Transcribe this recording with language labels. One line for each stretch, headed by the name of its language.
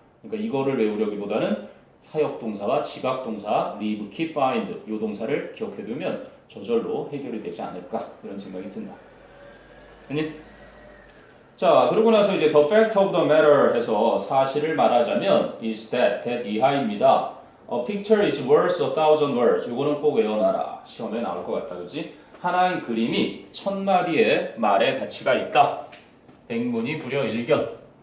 Korean: 그러니까 이거를 외우려기보다는 사역동사와 지각동사, leave, keep, find 요 동사를 기억해두면 저절로 해결이 되지 않을까 이런 생각이 든다. 아니? 자, 그러고 나서 이제
English: the fact of the matter
Korean: 해서 사실을 말하자면
English: is that
Korean: 이하입니다.
English: A picture is worth 1,000 words.
Korean: 이거는 꼭 외워놔라. 시험에 나올 것 같다, 그렇지? 하나의 그림이 1000마디의 말의 가치가 있다. 백문이 불여 일견.